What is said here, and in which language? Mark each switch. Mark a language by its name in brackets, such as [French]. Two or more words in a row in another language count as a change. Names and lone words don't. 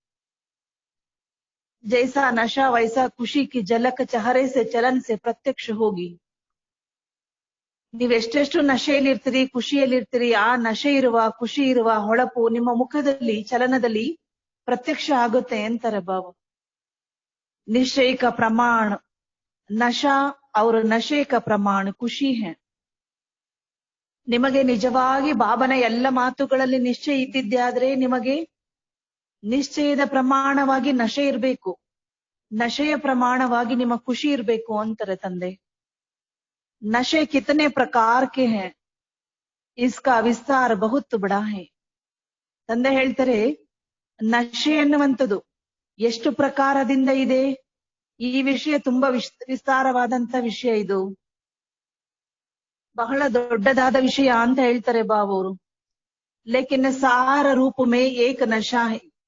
[Hindi] जैसा नशा वैसा खुशी की झलक चेहरे से चलन से प्रत्यक्ष होगी. [Kannada] ನೀವೆಷ್ಟೆಷ್ಟು ನಶೆಯಲ್ಲಿರ್ತೀರಿ ಖುಷಿಯಲ್ಲಿರ್ತೀರಿ ಆ ನಶೆ ಇರುವ ಖುಷಿ ಇರುವ ಹೊಳಪು ನಿಮ್ಮ ಮುಖದಲ್ಲಿ ಚಲನದಲ್ಲಿ ಪ್ರತ್ಯಕ್ಷ ಆಗುತ್ತೆ ಅಂತಾರೆ ಬಾಬಾ. [Hindi] निश्चय का प्रमाण नशा और नशे का प्रमाण ಖುಷಿ है. [Kannada] ನಿಮಗೆ ನಿಜವಾಗಿ ಬಾಬನ ಎಲ್ಲ ಮಾತುಗಳಲ್ಲಿ ನಿಶ್ಚಯ ಇದ್ದಿದ್ದೆ ಆದ್ರೆ ನಿಮಗೆ ನಿಶ್ಚಯದ ಪ್ರಮಾಣವಾಗಿ ನಶೆ ಇರಬೇಕು, ನಶೆಯ ಪ್ರಮಾಣವಾಗಿ ನಿಮ್ಮ ಖುಷಿ ಇರಬೇಕು ಅಂತಾರೆ ತಂದೆ. [Hindi] नशे कितने प्रकार के हैं इसका विस्तार बहुत बड़ा है. [Kannada] ತಂದೆ ಹೇಳ್ತಾರೆ ನಶೆ ಅನ್ನುವಂಥದ್ದು ಎಷ್ಟು ಪ್ರಕಾರದಿಂದ ಇದೆ ಈ ವಿಷಯ ತುಂಬಾ ವಿಸ್ತಾರವಾದಂತ ವಿಷಯ. ಇದು ಬಹಳ ದೊಡ್ಡದಾದ ವಿಷಯ ಅಂತ ಹೇಳ್ತಾರೆ ಬಾಬವರು. [Hindi] लेकिन सार रूप में एक नशा है.